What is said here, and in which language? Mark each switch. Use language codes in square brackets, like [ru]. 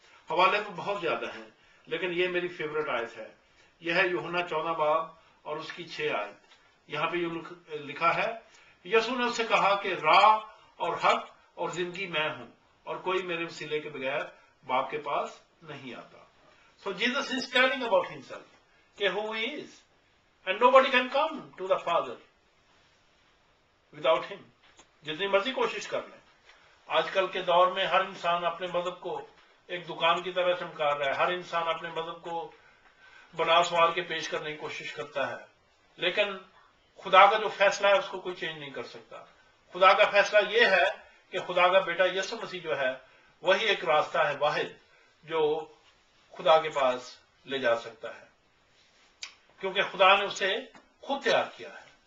[ur] حوالے تو بہت زیادہ ہیں لیکن یہ میری فیورٹ آیت ہے. یہ ہے یوحنا 14 باب اور اس کی 6 آیت. یہاں پہ یہ لکھا ہے، یسوع نے اس سے کہا کہ راہ اور حق اور زندگی میں ہوں اور کوئی میرے وسیلے کے بغیر باپ کے پاس نہیں آتا. [en] So Jesus is telling about himself کہ who he is and nobody can come to the Father without him. [ur] جتنی مرضی کوشش کر لیں. آج کل کے دور میں ہر انسان اپنے مذہب کو ایک دکان کی طرح چمکا رہا ہے. ہر انسان اپنے مذہب کو بنا سوار کے پیش کرنے کی کوشش کرتا ہے، لیکن خدا کا جو فیصلہ ہے اس کو کوئی چینج نہیں کر سکتا. خدا کا فیصلہ یہ ہے کہ خدا کا بیٹا یسوع مسیح جو ہے وہی ایک راستہ ہے واحد جو خدا کے پاس لے جا سکتا ہے، کیونکہ خدا نے اسے خود تیار کیا ہے.